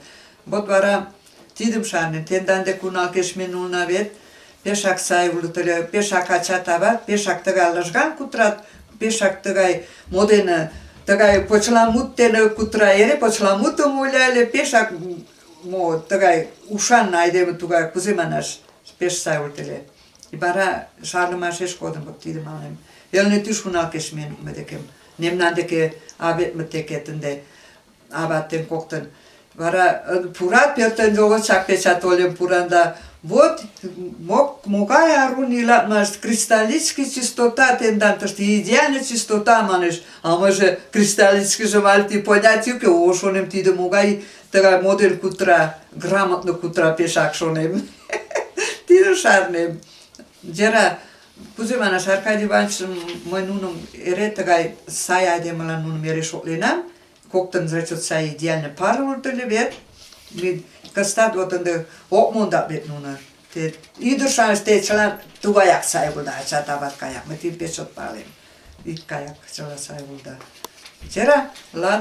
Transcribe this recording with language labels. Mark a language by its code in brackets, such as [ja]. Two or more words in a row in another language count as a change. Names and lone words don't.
[chm] Вот вара тидым шарнен, тендан дек уналкеш ме нулна вет, пешак сай улыт ыле, пешак ача тават, пешак тыгай лыжган кутырат, пешак тыгай модене, тыгай почеламут дене кутыра, эре почеламутым ойла ыле, пешак мо тыгай ушан айдеме тугай, кузе манаш, пеш сай улыт ыле. И вара шарнымашеш кодым вот тидым манем. Элнетиш уналкеш ме нукме декем, мемнан деке абетме текет ынде, абаттен коктын. Вара пурат пӧртӧн йогычак печат олен пуранда. Вот могай арун илатмаш, [ru] кристаллический чистота [chm] тендан тыште, [ru] идеальная чистота [chm] манеш. А мыйже кристаллическийже вальти понять уке, о шонем тиде могай тыгай модел кутыра, грамотно кутыра пешак шонем. Тиде шарнем. Жера кузе манаш, Аркадий Иванович мый нуным эре тыгай сай айдемылан нуным эре шотленам. Коктын зачет сай идеально пара улыт ыле вет. Кыстат вот ынде ок мондат вет нуно. Ӱдыр-шамыч те чылан тугаяк сай улыда, ачат-ават гаяк. Мый тидым пеш чот палем. Ик гаяк чыла сай улыда.